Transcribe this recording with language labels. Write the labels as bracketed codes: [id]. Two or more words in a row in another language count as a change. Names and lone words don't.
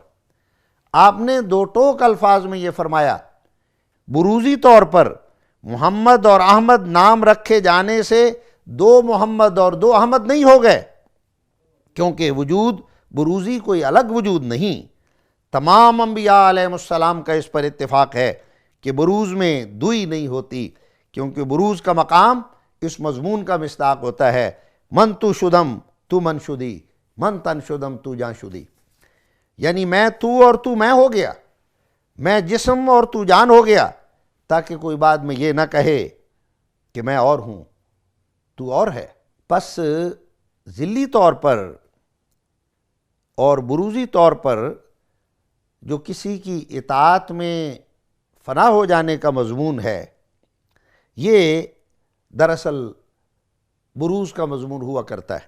[ur] آپ نے دو ٹوک الفاظ میں یہ فرمایا، بروزی طور پر محمد اور احمد نام رکھے جانے سے دو محمد اور دو احمد نہیں ہو گئے، کیونکہ وجود بروزی کوئی الگ وجود نہیں، تمام انبیاء علیہ السلام کا اس پر اتفاق ہے کہ بروز میں دوئی نہیں ہوتی، کیونکہ بروز کا مقام اس مضمون کا مصداق ہوتا ہے، [fa] من تو شدم تو من شدی، من تن شدم تو جان شدی، [ur] یعنی میں تو اور تو میں ہو گیا، میں جسم اور تو جان ہو گیا، تاکہ کوئی بعد میں یہ نہ کہے کہ میں اور ہوں تو اور ہے۔ پس ذلی طور پر اور بروزی طور پر جو کسی کی اطاعت میں فنا ہو جانے کا مضمون ہے، یہ دراصل بروز کا مضمون ہوا کرتا ہے۔